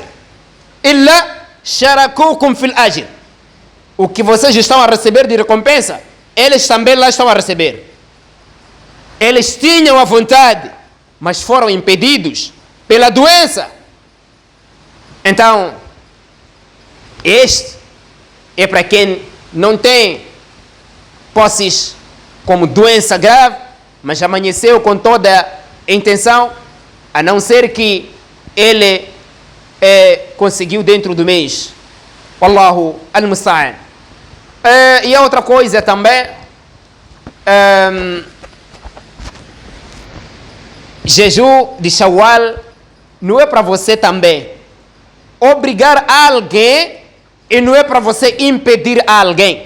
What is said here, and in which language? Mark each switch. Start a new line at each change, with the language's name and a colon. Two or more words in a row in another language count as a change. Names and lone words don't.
Arabic: إلا شاركوكم في الأجر.
Portuguese: O que vocês estão a receber de recompensa, eles também lá estão a receber. Eles tinham a vontade, mas foram impedidos pela doença. Então, este é para quem não tem posses como doença grave, mas amanheceu com toda a intenção, a não ser que ele conseguiu dentro do mês.
Arabic: والله المستعان.
Portuguese: E a outra coisa também, jejum de Shawwal não é para você também obrigar alguém e não é para você impedir alguém.